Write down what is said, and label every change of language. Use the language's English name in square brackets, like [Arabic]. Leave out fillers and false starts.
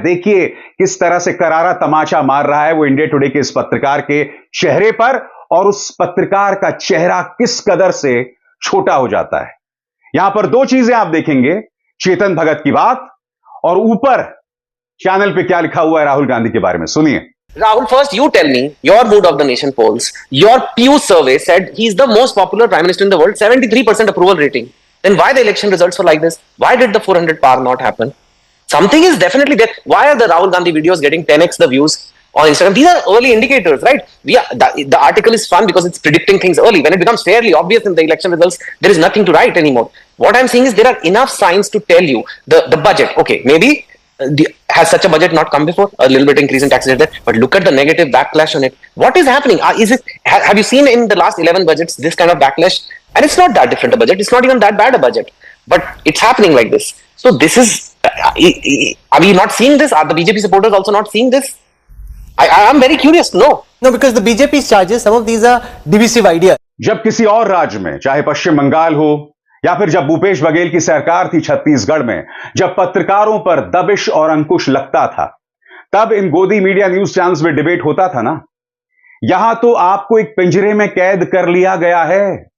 [Hindi] देखिए किस तरह से करारा तमाचा मार रहा है वो इंडिया टुडे के इस पत्रकार के चेहरे पर, और उस पत्रकार का चेहरा किस कदर से छोटा हो जाता है। यहां पर दो चीजें आप देखेंगे, चेतन भगत की बात और ऊपर चैनल पे क्या लिखा हुआ है राहुल गांधी के बारे में, सुनिए। [English] Rahul, first you tell me your mood of the nation polls. Your Pew survey said he's the most popular prime minister in the world, 73% approval rating. Then why the election results were like this? Why did the 400 par not happen? Something is definitely there. Why are the Rahul Gandhi videos getting 10x the views on Instagram? These are early indicators, right? The article is fun because it's predicting things early. When it becomes fairly obvious in the election results, there is nothing to write anymore. What I'm saying is there are enough signs to tell you the budget. Okay, maybe has such a budget not come before? A little bit increase in taxes there, but look at the negative backlash on it. What is happening? Have you seen in the last 11 budgets this kind of backlash? And it's not that different a budget. It's not even that bad a budget, but it's happening like this. So this is. Are we not seeing this? Are the BJP supporters also not seeing this? I am very curious to know. No, because the BJP charges some of these are divisive ideas. [Hindi] जब किसी और राज्य में, चाहे पश्चिम बंगाल हो या फिर जब भूपेश बघेल की सरकार थी छत्तीसगढ़ में, जब पत्रकारों पर दबिश और अंकुश लगता था, तब इन गोदी मीडिया न्यूज चैनल्स में डिबेट होता था ना। यहां तो आपको एक पिंजरे में कैद कर लिया गया है।